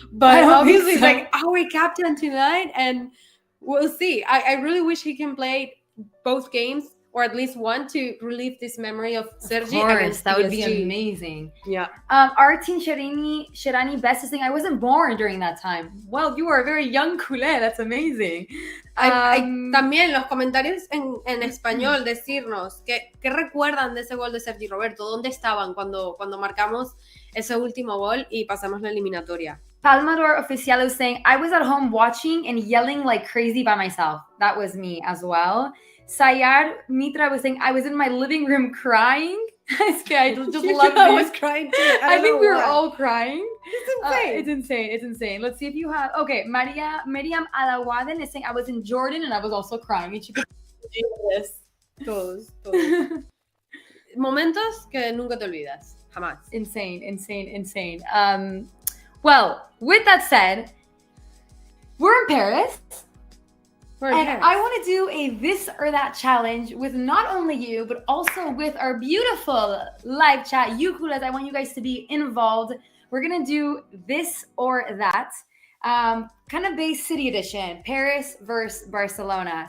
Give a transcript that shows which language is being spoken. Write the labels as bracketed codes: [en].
[en] But obviously it's like our captain tonight and we'll see. I really wish he can play both games or at least one to relieve this memory of Sergi. Of course, against that would be PSG. amazing. Yeah. Artin Sherani Best is saying, I wasn't born during that time. Well, you are a very young culé. That's amazing. [es] También los comentarios en español decirnos ¿qué recuerdan de ese gol de Sergi Roberto? ¿Dónde estaban cuando marcamos ese último gol y pasamos la eliminatoria? [en] Palmador Oficial is saying, I was at home watching and yelling like crazy by myself. That was me as well. Sayar Mitra was saying, I was in my living room crying. I just love it. I was crying too. I think we were all crying. It's insane. It's insane. Let's see if you have. Okay, Miriam Alawaden is saying, I was in Jordan and I was also crying. And she could do this. [es] Todos. Momentos que nunca te olvidas. Jamás. [en] Insane. Well, with that said, we're in Paris. I want to do a this or that challenge with not only you, but also with our beautiful live chat. You coolers, I want you guys to be involved. We're going to do this or that, kind of base city edition, Paris versus Barcelona.